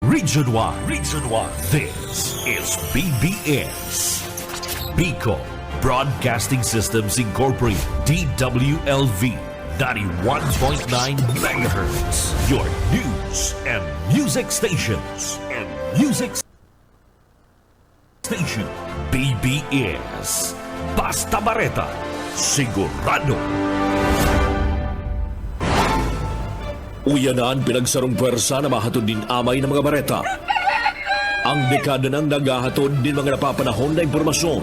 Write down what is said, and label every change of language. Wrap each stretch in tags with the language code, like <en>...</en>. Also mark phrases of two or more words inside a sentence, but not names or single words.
<en>Region 1. Region 1. This is BBS. Bicol Broadcasting Systems Incorporated. DWLV. 91.9 megahertz. Your news and music stations. Station. BBS.</en> <bik>Basta Bareta. Sigurado. Uyanan pinagsarong pwersa na mahatod din amay ng mga bareta. Ang dekada ng naghahatod din mga napapanahon na impormasyon.</bik>